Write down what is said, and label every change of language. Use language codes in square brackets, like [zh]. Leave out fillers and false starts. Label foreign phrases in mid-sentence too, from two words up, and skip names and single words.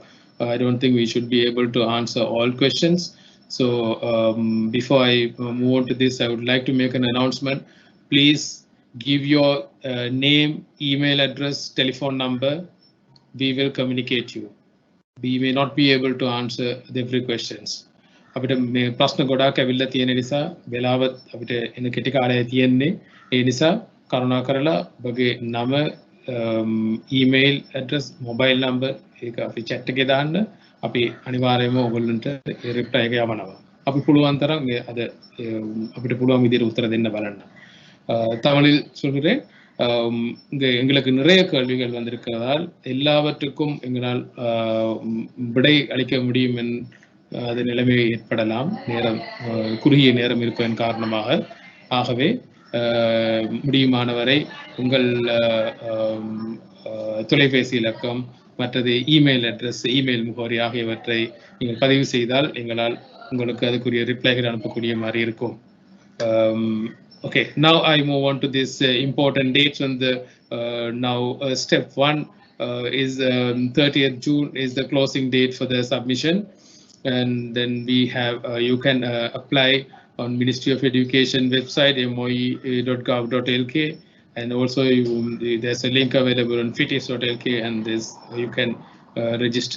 [en] I don't think we should be able to answer all questions. So before I move on to this, I would like to make an announcement. Please give your name, email address, telephone number. We will communicate you. We may not be able to answer every questions. [si] අපිට මේ ප්‍රශ්න ගොඩාක් ඇවිල්ලා තියෙන නිසා වෙලාවත් අපිට එන කෙටි කාලය තියෙන්නේ. ඒ නිසා කරුණා කරලා ඔබගේ නම, [en] email address, mobile number [si] ඒක අපි chat එකේ දාන්න. අපි අනිවාර්යයෙන්ම ඔයගොල්ලන්ට ඒ reply එක යවනවා. අපි පුළුවන් තරම් මේ අද අපිට පුළුවන් විදිහට උත්තර දෙන්න බලන්න. [ta] தமிழில் சொல்கிறேன். எங்களுக்கு நிறைய கேள்விகள் வந்திருக்கிறதால் எல்லாவற்றுக்கும் எங்களால் விடை அளிக்க முடியும் அது நிலைமை ஏற்படலாம். நேரம் குறுகிய நேரம் இருப்பதன் காரணமாக. ஆகவே முடியுமானவரை உங்கள் தொலைபேசி இலக்கம் மற்றது [en] email address, [ta] இமெயில் முகவரி ஆகியவற்றை நீங்கள் பதிவு செய்தால் எங்களால் உங்களுக்கு அதுக்குரிய ரிப்ளைகள் அனுப்பக்கூடிய மாதிரி இருக்கும். [en] Okay, now I move on to this important dates. On the now step 1 is 30th June is the closing date for the submission, and then we have you can apply on Ministry of Education website moe.gov.lk, and also there's a link available on fitis.lk, and you can register.